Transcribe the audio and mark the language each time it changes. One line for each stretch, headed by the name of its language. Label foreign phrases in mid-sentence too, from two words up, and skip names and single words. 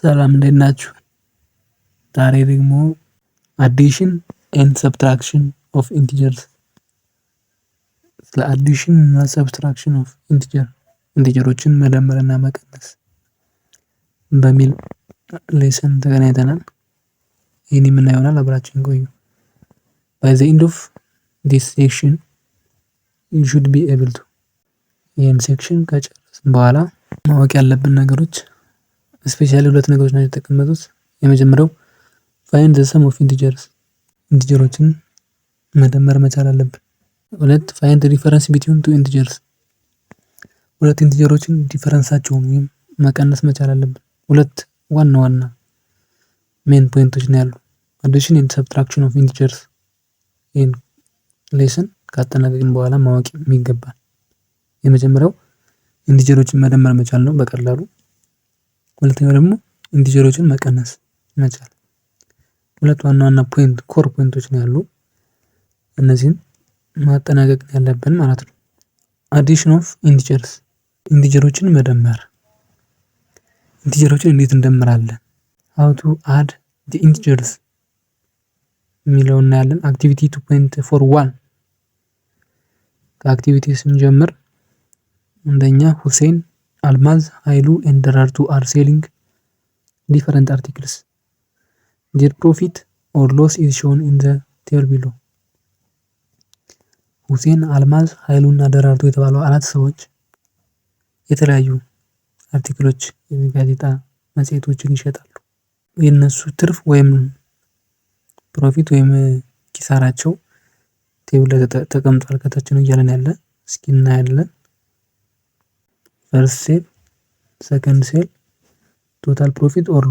Amharic: ሰላም እንዴት ናችሁ? ዛሬ ደግሞ
English: addition and subtraction of integers
Amharic: ስለ አዲሽን እና
English: subtraction of integers
Amharic: መደመርና መቀነስ በሚል ሌሰን ተገናኝተናል። ይህን የምናየው ይሆናል። አብራችን ቆዩ።
English: by the end of this section you should be able to
Amharic: ይህን ሴክሽን ከጨረስን በኋላ ማወቅ ያለብን ነገሮች ስፔሻሊ ሁለት ነገሮች ናቸው የተቀመጡት። የመጀመሪያው
English: find the sum of
Amharic: ኢንቲጀሮችን መደመር መቻል አለብን። ሁለት
English: find the difference between two integers
Amharic: ሁለት ኢንቲጀሮችን ዲፈረንሳቸውን ወይም መቀነስ መቻል አለብን። ሁለት ዋና ዋና
English: main points
Amharic: ነው ያሉ
English: addition and subtraction of integers።
Amharic: ይህን ሌሰን ካጠናቀቅን በኋላ ማወቅ የሚገባል የመጀመሪያው ኢንቲጀሮችን መደመር መቻል ነው በቀላሉ። ሁለተኛው ደግሞ ኢንቲጀሮችን መቀነስ መቻል። ሁለት ዋና ዋና
English: core points
Amharic: ነው ያሉ። እነዚህን ማጠናቀቅ ያለብን ማለት ነው።
English: addition of integers
Amharic: መደመር። ኢንቲጀሮችን እንዴት እንደምራለን?
English: how to add the integers
Amharic: የሚለውን እናያለን። አክቲቪቲ 2.41 ከአክቲቪቲ ስንጀምር አንደኛ ሁሴን፣ አልማዝ፣ ኃይሉ and ደራርቱ
English: are selling different articles. Their profit or loss is shown in the table below.
Amharic: ሁሴን፣ አልማዝ፣ ኃይሉ እና ደራርቱ የተባሉ አራት ሰዎች የተለያዩ አርቲክሎች የጋዜጣ መጽሔቶችን ይሸጣሉ። የነሱ ትርፍ ወይም ፕሮፊት ወይም ኪሳራቸው ቴብል ላይ ተቀምጧል። ከታች ነው እያለን ያለ። እስኪ እናያለን።
English: first sell, second sell, total profit or